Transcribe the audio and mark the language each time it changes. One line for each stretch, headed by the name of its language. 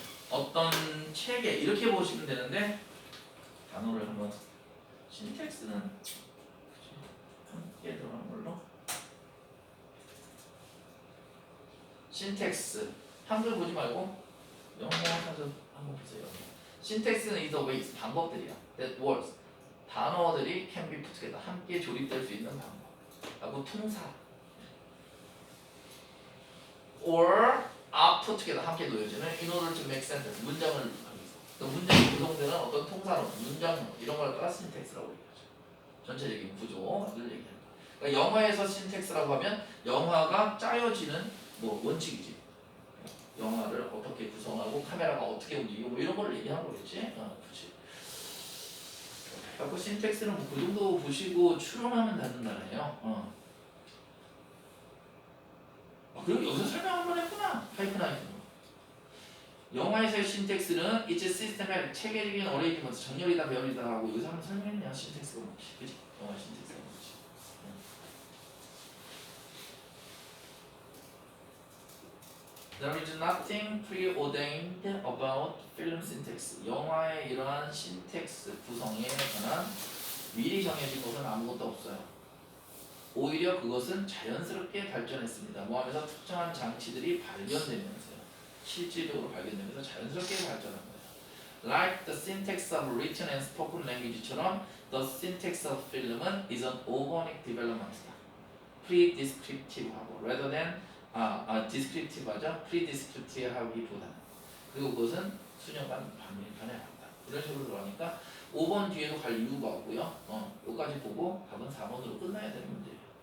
Korean: 어떤 체계 이렇게 보시면 되는데 단어를 한번 신텍스는 함께 들어가는 걸로 신텍스 한글 보지 말고 영어 사전 한번 보세요.
English: 신텍스는 is the ways
Korean: 방법들이야.
English: that words
Korean: 단어들이
English: can be put together
Korean: 함께 조립될 수 있는 방법. 라고 통사
English: or are put together
Korean: 함께 놓여지는
English: in order to make sentence
Korean: 문장을 하기 위해서 또 문장이 구성되는 어떤 통사론, 문장론 이런 걸 따라 신텍스라고 얘기하죠. 전체적인 구조를 얘기합니다. 그러니까 영화에서 신텍스라고 하면 영화가 짜여지는 뭐 원칙이지. 영화를 어떻게 구성하고 카메라가 어떻게 움직이고 뭐 이런 걸 얘기하는 거겠지. 그렇지. 그래서 신텍스는 뭐 그 정도 보시고 추론하면 된다네요. 그리고 여기서 설명 한번 했구나. 하이픈하이픈. 영화에서의 신텍스는 이제 시스템의 체계적인 어레인지먼트 정렬이다 배열이다 하고 여기서 한번 설명했냐 신텍스가 뭔지. 그치? 영화 신텍스가 뭔지.
English: There is nothing preordained about film syntax.
Korean: 영화의 이러한 신텍스 구성에 관한 미리 정해진 것은 아무것도 없어요. 오히려 그것은 자연스럽게 발전했습니다. 뭐 하면서 특정한 장치들이 발견되면서요. 실질적으로 발견되면서 자연스럽게 발전한 거예요.
English: Like the syntax of written and spoken language처럼 the syntax of film은 is an organic development이다. pre-descriptive하고 rather than descriptive하죠.
Korean: pre-descriptive하기보다는 그리고 그것은 수년간 반면간에 이런 식으로 들어가니까 5번 뒤에도 갈 이유가 없고요. 여기까지 보고 답은 4번으로 끝나야 되는 문제예요.